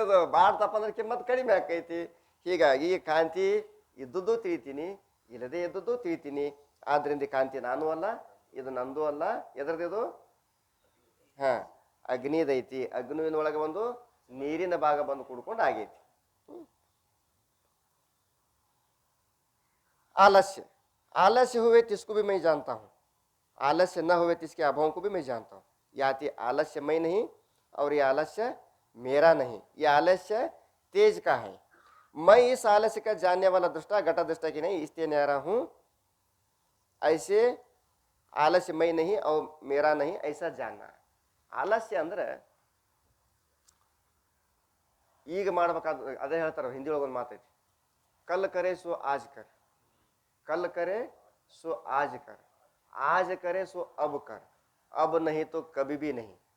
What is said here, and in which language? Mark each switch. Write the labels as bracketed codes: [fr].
[kn] ಅದು ಬಾಡ್ತಪ್ಪ ಅಂದ್ರೆ ಕಿಮ್ಮತ್ ಕಡಿಮೆ ಆಕೈತಿ. ಹೀಗಾಗಿ ಕಾಂತಿ ಇದ್ದದ್ದು ತಿಳಿತೀನಿ, ಇಲ್ಲದೆ ಇದ್ದದ್ದು ತಿಳಿತೀನಿ. ಆದ್ರಿಂದ ಕಾಂತಿ ನಾನು ಅಲ್ಲ, ಇದು ನಂದು ಅಲ್ಲ. ಎದ್ರದ್ದು? ಹಾ, ಅಗ್ನಿದೈತಿ. ಅಗ್ನಿನೊಳಗೆ ಒಂದು ನೀರಿನ ಭಾಗ ಬಂದು ಕುಡ್ಕೊಂಡು ಆಗೈತಿ. [hi] आलस्य, आलस्य हुए तिसको भी मैं जानता हूँ, आलस्य न हुए तिसके अभाव को भी मैं जानता हूँ. याति आलस्य मैं नहीं और ये आलस्य मेरा नहीं, ये आलस्य तेज का है. मैं इस आलस्य का जानने वाला दृष्टा घटा दृष्टा की नहीं, इसलिए न्यारा हूँ. ऐसे आलस्य मैं नहीं और मेरा नहीं, ऐसा जानना. [kn] ಆಲಸ್ಯ ಅಂದ್ರೆ ಈಗ ಮಾಡ್ಬೇಕಾದ, ಅದೇ ಹೇಳ್ತಾರ ಹಿಂದಿ ಒಳಗೆ ಒಂದು ಮಾತೈತಿ, [hi] ಕಲ್ ಕರೆ ಸೋ ಆಜ್ ಕರ್, कल करे सो आज करे सो अब नहीं तो कभी भी नहीं.